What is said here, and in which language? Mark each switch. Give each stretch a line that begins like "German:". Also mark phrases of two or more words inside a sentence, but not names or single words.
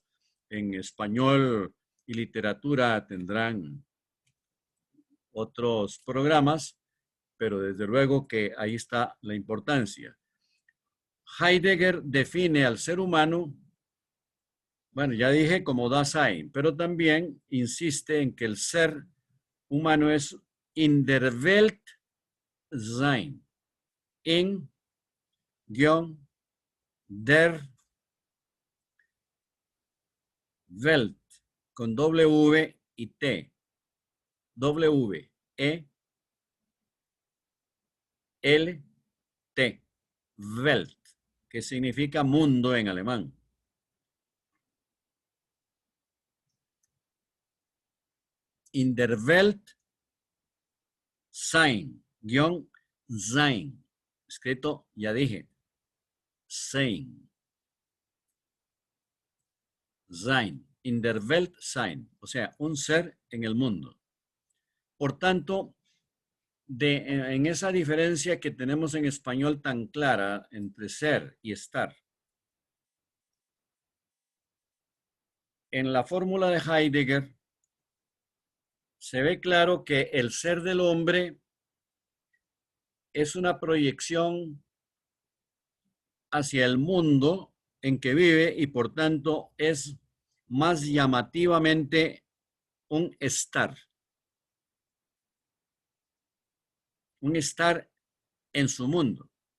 Spanish: En español y literatura tendrán otros programas, pero desde luego que ahí está la importancia. Heidegger define al ser humano, bueno, ya dije como Dasein, pero también insiste en que el ser humano es
German: in der Welt sein, in der Welt,
Spanish: con W y T, W, E, L, T, Welt, que significa mundo en alemán.
German: In der Welt sein, sein,
Spanish: escrito, ya dije,
German: sein, sein, in der Welt sein,
Spanish: o sea, un ser en el mundo. Por tanto, en esa diferencia que tenemos en español tan clara entre ser y estar, en la fórmula de Heidegger se ve claro que el ser del hombre es una proyección hacia el mundo en que vive y por tanto es más llamativamente un estar en su mundo.